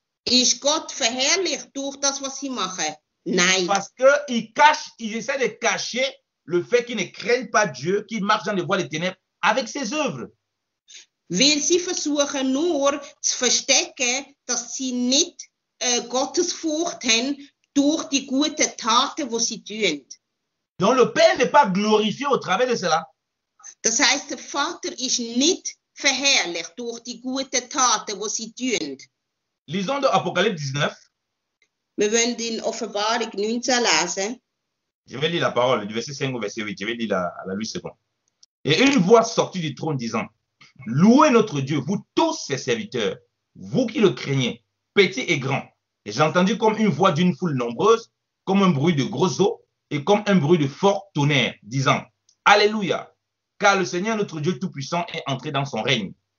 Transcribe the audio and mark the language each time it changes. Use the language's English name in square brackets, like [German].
[German] Ist Gott verherrlicht durch das, was sie machen? Nein. [French] Parce qu'ils essaient de cacher le fait qu'ils ne craignent pas Dieu, qu'ils marchent dans les voies des ténèbres avec ses œuvres. [German] Weil sie versuchen nur zu verstecken, dass sie nicht Gottes Furcht haben durch die guten Taten, die sie tun. [French] Donc le Père n'est pas glorifié au travers de cela. [German] Das heißt, der Vater ist nicht verherrlicht durch die guten Taten, die sie tun. [French] Lisons de Apocalypse 19. [German] Wir wollen in Offenbarung 19 lesen. [French] Je vais lire la parole du verset 5 au verset 8. Je vais lire la 8 secondes. Et une voix sortit du trône disant, louez notre Dieu, vous tous ses serviteurs, vous qui le craignez, petits et grands. Et j'ai entendu comme une voix d'une foule nombreuse, comme un bruit de gros eaux et comme un bruit de fort tonnerre, disant, Alléluia, car le Seigneur notre Dieu Tout-Puissant est entré dans son règne.